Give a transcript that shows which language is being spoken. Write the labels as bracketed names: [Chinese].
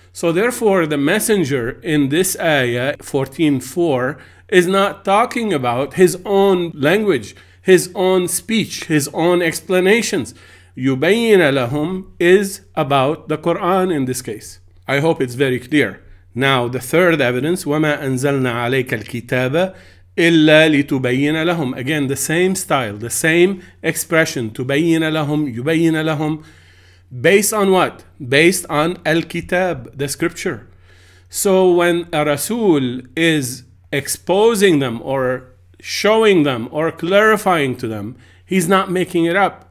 [English] So therefore, the messenger in this ayah 14:4 is not talking about his own language, his own speech, his own explanations. [Arabic] يُبَيِّنَ لَهُمْ [English] is about the Quran in this case. I hope it's very clear. Now, the third evidence, [Arabic] وَمَا أَنزَلْنَا عَلَيْكَ الْكِتَابَ إِلَّا لِتُبَيِّنَ لَهُمْ. [English] Again, the same style, the same expression, [Arabic] تُبَيِّنَ لَهُمْ, يُبَيِّنَ لَهُمْ. [English] Based on what? Based on Al-Kitab, the scripture. So when a Rasul is exposing them or showing them or clarifying to them, he's not making it up.